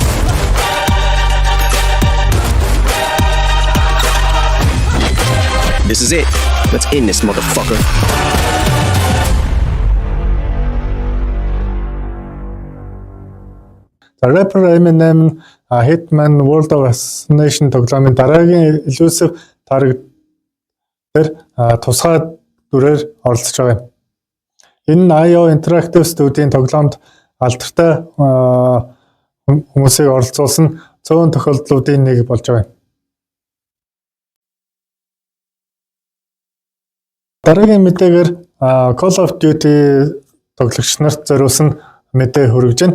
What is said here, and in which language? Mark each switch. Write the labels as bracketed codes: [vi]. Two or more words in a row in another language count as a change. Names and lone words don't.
[en] This is it. Let's end this motherfucker. The rapper [mn] Eminem Hitman World of Assassination тоглоомын дараагийн [en] elusive target [mn] дээр тусгай дүрээр оролцож байгаа юм. Энэ нь IO Interactive студийн тоглоомд алдартай хүмүүсийг оролцуулсан цөөн тохиолдлуудын нэг болж байгаа юм. Дараагийн мэдээгээр Call of Duty тоглогч нарт зориулсан мэдээ хүргэж байна.